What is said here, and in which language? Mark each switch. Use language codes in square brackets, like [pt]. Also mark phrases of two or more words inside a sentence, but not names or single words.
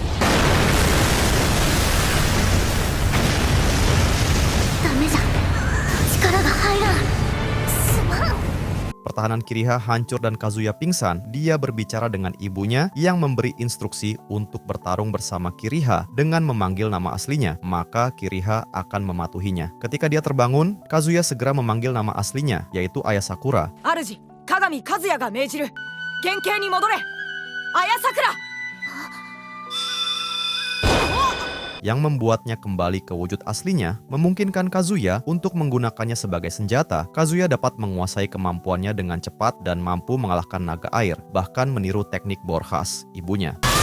[id] Pertahanan Kiriha hancur dan Kazuya pingsan. Dia berbicara dengan ibunya yang memberi instruksi untuk bertarung bersama Kiriha dengan memanggil nama aslinya, maka Kiriha akan mematuhinya. Ketika dia terbangun, Kazuya segera memanggil nama aslinya, yaitu Aya Sakura. [ja] 主鏡和也が命じる原型に戻れ綾桜 [id] Yang membuatnya kembali ke wujud aslinya, memungkinkan Kazuya untuk menggunakannya sebagai senjata. Kazuya dapat menguasai kemampuannya dengan cepat dan mampu mengalahkan naga air, bahkan meniru teknik bor khas ibunya.